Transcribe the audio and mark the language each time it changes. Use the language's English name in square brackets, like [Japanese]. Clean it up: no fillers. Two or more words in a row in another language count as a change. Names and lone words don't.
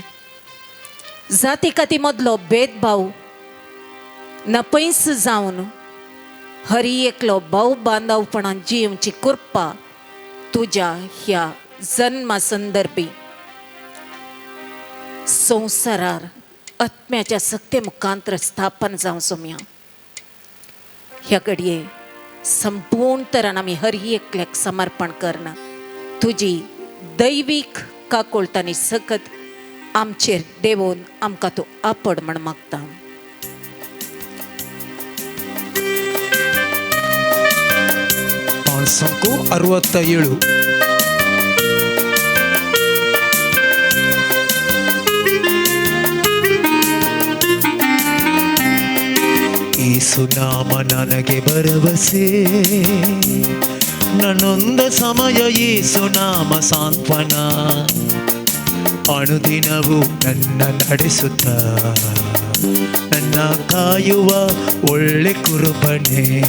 [Konkani] जाती काती मदलो भेदभाव नपयस जावन हर एकलो भाव बांदवपणान जिवची कृपा तुज्या ह्या जन्मा संदर्भी संवसारार आत्म्याच्या सक्ते मुखांतर स्थापन जावं सोम्या. ह्या घडये संपूर्ण तरान आमी हर एकल्याक समर्पण करना. तुजी दैवीक काकोळतानी सकत आमचेर देवून आमकां तूं आपड म्हण मागता. [Kannada] ಸಂಕು 67. ಯೇಸು ನಾಮ ನನಗೆ ಭರವಸೆ, ನನ್ನೊಂದ ಸಮಯ ಯೇಸು ನಾಮ ಸಾಂತ್ವನ, ಅನುದಿನವೂ ನನ್ನ ನಡೆಸುತ್ತ ನನ್ನ ಕಾಯುವ ಒಳ್ಳೆ ಕುರುಬನೇ.